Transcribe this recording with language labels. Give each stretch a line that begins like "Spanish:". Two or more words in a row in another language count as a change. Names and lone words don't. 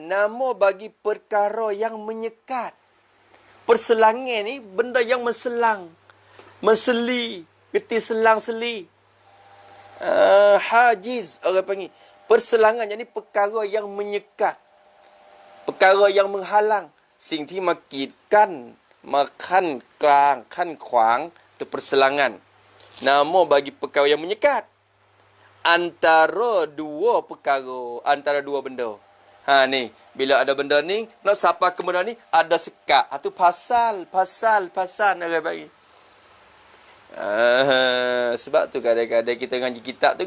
Malay: Nama bagi perkara yang menyekat. Perselangan ni benda yang menselang. Menseli. Geti selang-seli. Hajiz orang panggil. Perselangan jadi perkara yang menyekat. Perkara yang menghalang.
Thai: Singที่มากีดกันมาขั้นกลางขั้นขวาง
Malay: itu perselangan. Nama bagi perkara yang menyekat. Antara dua perkara. Antara dua benda. Ni. Bila ada benda ni. Nak sampai ke benda ni. Ada sekat. Itu pasal. Orang bagi. Sebab tu kadang-kadang kita ngaji kitab tu.